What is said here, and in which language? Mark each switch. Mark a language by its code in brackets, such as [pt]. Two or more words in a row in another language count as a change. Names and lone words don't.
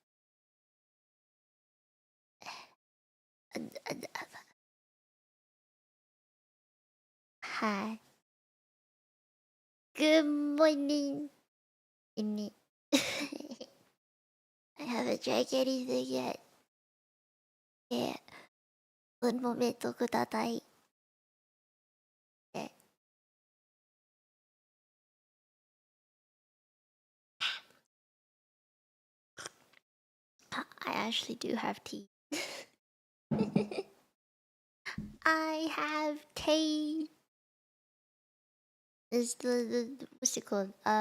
[en] Hi. Good morning. I haven't drank anything yet. Yeah. [es] Un momento kudasai. [en] Yeah. I actually do have tea. I have tea. Is the what's it called?